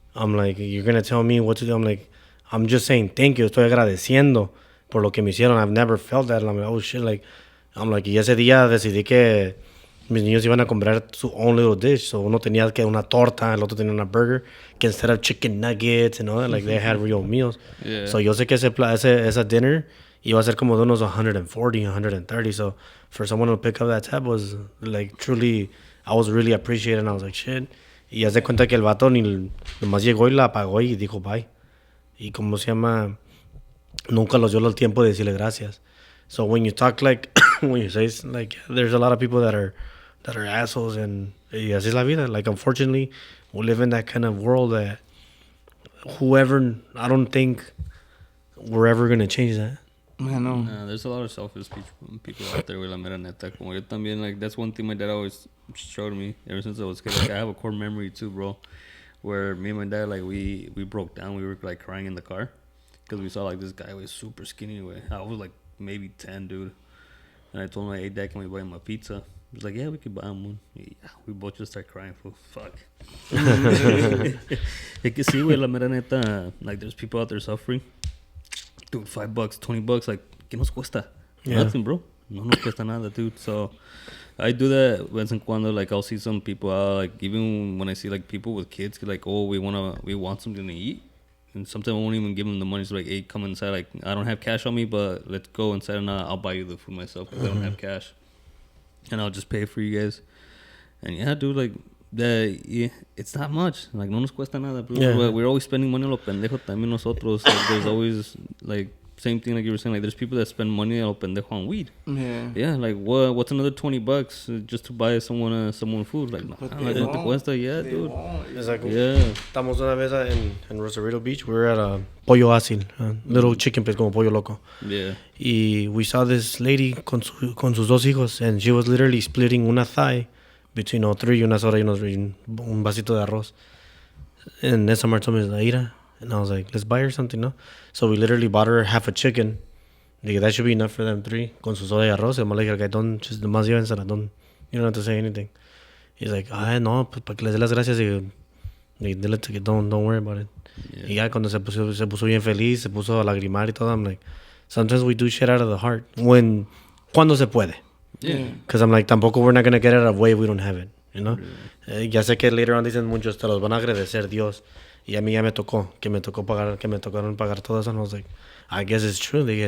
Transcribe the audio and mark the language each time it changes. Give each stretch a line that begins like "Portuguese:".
English: I'm like, you're going to tell me what to do? I'm like, I'm just saying thank you.
Spanish: Estoy agradeciendo por lo que me hicieron.
English: I've never felt that. And I'm like, oh shit. Like, I'm like,
Spanish: y ese día decidí que mis niños iban a comprar su
English: own little dish.
Spanish: So uno tenía que una torta, el otro tenía una burger.
English: Que instead of chicken nuggets and all that, like they had real meals. Yeah.
Spanish: So yo sé que esa dinner iba a ser como de unos 140, 130.
English: So for someone to pick up that tab was like truly, I was really appreciated. And I was like, shit.
Spanish: Y haz de cuenta que el vato nomás llegó y la apagó y dijo bye. Y como se llama, nunca los dio el tiempo de decirle gracias.
English: So when you talk like, when you say like, there's a lot of people that are assholes, and
Spanish: y así es la vida.
English: Like, unfortunately, we live in that kind of world that I don't think we're ever going to change that. I know. There's a lot of selfish people out there, with
Spanish: la mera neta. Como yo también,
English: like, that's one thing my dad always showed me ever since I was a kid. Like, I have a core memory too, bro, where me and my dad, like, we broke down. We were, like, crying in the car because we saw, like, this guy was super skinny. I was, like, maybe 10, dude. And I told him, like, hey, Dad, can we buy him a pizza? He was like, yeah, we could buy him one. Yeah, we both just started crying. Fuck.
Spanish: Es que sí, güey, la mera neta.
English: Like, there's people out there suffering. Dude, $5, $20, like,
Spanish: ¿qué nos cuesta?
English: Yeah. Nothing, bro.
Spanish: No nos cuesta nada,
English: dude. So, I do that once in cuando. Like, I'll see some people out, like, even when I see, like, people with kids, like, oh, we want something to eat. And sometimes I won't even give them the money. It's like, hey, come inside. Like, I don't have cash on me, but let's go inside and I'll buy you the food myself because I don't have cash. And I'll just pay for you guys. And yeah, dude, like, it's not much.
Spanish: Like, no nos cuesta nada, bro.
English: Yeah. We're always spending money on
Spanish: lo pendejo también nosotros.
English: Like, there's always, like, same thing like you were saying. Like, there's people that spend money on
Spanish: lo pendejo
English: on weed. Yeah. Yeah, like, what's another $20 just to buy someone food? Like, no, like,
Spanish: no te cuesta,
English: yeah, dude. It's like, Yeah.
Spanish: Estamos una vez en Rosarito Beach.
English: We were at a Pollo Ácil, a little chicken place como Pollo Loco. Yeah. Y we saw this lady
Spanish: con sus dos hijos,
English: and she was literally splitting una thigh between all three,
Spanish: una soda y un vasito de arroz.
English: And then someone told me, Ira. And I was like, let's buy her something, no? So we literally bought her half a chicken.
Spanish: Dije,
English: that should be enough for them three.
Spanish: Con su soda y arroz. Y le dije,
English: don't, just
Spanish: nomás llévensela.
English: You don't have to say anything. He's like,
Spanish: no, pues para que les dé las gracias. Y dile que
English: don't worry about it. Yeah.
Spanish: Y ya cuando se puso bien feliz, se puso a lagrimar y todo.
English: I'm like, sometimes we do shit out of the heart.
Spanish: Cuando se puede.
English: Yeah. Because I'm like, tampoco we're not going to get it out of way if we don't have it. You know?
Spanish: Ya sé que
English: later on
Spanish: dicen muchos, te los van a agradecer Dios. Y a mí ya me tocaron pagar todo eso.
English: And I was like, I guess it's true.